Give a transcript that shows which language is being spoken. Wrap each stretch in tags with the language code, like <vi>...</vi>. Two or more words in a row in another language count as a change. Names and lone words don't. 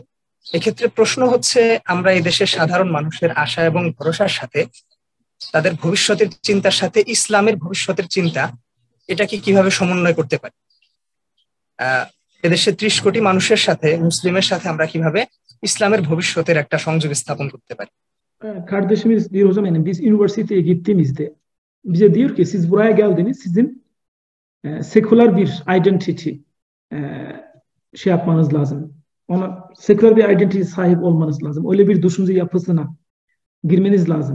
<bn>এক্ষেত্রে প্রশ্ন হচ্ছে, আমরা এই দেশের সাধারণ মানুষের আশা এবং ভরসার সাথে তাদের ভবিষ্যতের চিন্তার সাথে ইসলামের ভবিষ্যতের চিন্তা এটাকে কিভাবে সমন্বয় করতে পারি? এদেশে 30 কোটি মানুষের সাথে, মুসলিমের সাথে আমরা কিভাবে ইসলামের ভবিষ্যতের একটা সংযোগ স্থাপন করতে parí.</bn> <tr>Kardeşimiz diyor o zaman yani biz üniversiteye gittiğimizde bize diyor ki siz buraya geldiniz, sizin seküler bir identity şey yapmanız lazım. Ona seküler bir identity sahip olmanız lazım. Öyle bir düşünce yapısına girmeniz lazım.</tr>